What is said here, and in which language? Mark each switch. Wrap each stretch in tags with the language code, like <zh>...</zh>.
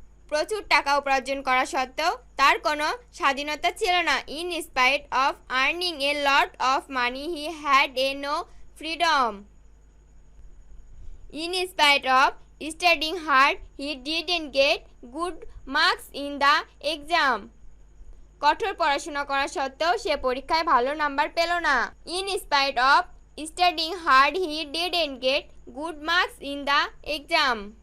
<bn>প্রচুর টাকা উপার্জন করা সত্ত্বেও তার কোনো স্বাধীনতা ছিল না।</bn> <en>In spite of earning a lot of money, he had no freedom. In spite of studying hard, he didn't get good marks in the exam.</en> <bn>কঠোর পড়াশোনা করা সত্ত্বেও সে পরীক্ষায় ভালো নাম্বার পেল না।</bn> <en>In spite of studying hard, he didn't get good marks in the exam.</en>